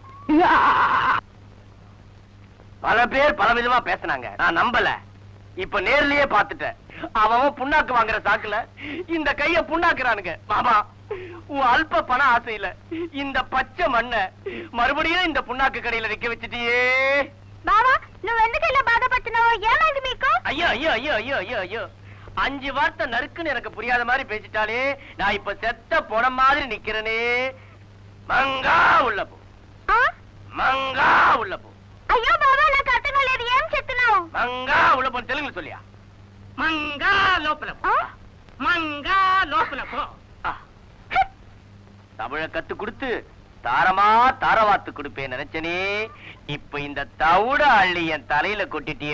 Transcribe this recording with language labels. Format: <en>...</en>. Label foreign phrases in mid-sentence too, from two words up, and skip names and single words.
<ta>பல பேர் பல விதமா பேசினாங்க, நான் நம்பல. இப்ப நேர்லயே பாத்துட்டேன். அவன் புண்ணாக்கு வாங்குற சாக்குல இந்த கைய புண்ணாக்குறானுங்க. மாமா, உன் அல்ப பண ஆசையில இந்த பச்சை மண்ண மறுபடியும் இந்த புண்ணாக்கு கடையில நிக்க வச்சுட்டியே.</ta> <te>బావా నువ్వు ఎందుకు ఇలా బాధపడుతున్నావు? ఏమైంది మీకు?</te> <ta>ஐயோ ஐயோ ஐயோ ஐயோ ஐயோ ஐயோ 5 வார்த்தை நறுக்குன்னு எனக்கு புரியாத மாதிரி பேசிட்டாலே நான் இப்ப செத்த போன மாதிரி நிக்கிறனே. மங்கா உள்ள போ, மங்கா உள்ள போ.</ta> <te>అయ్యో బావా నాకు అర్థం కాలేదు, ఏం చెప్తున్నావు?</te> <ta>மங்கா உள்ள போ. தெலுங்குல சொல்லியா? மங்கா லோப்பல போ, மங்கா லோப்பல போ. தமிழ கத்து கொடுத்து தாரமா தாரவாத்து கொடுப்பேன் நினைச்சனே. இப்ப இந்த தவுட அள்ளி என் தலையில கொட்டிட்டிய.</ta>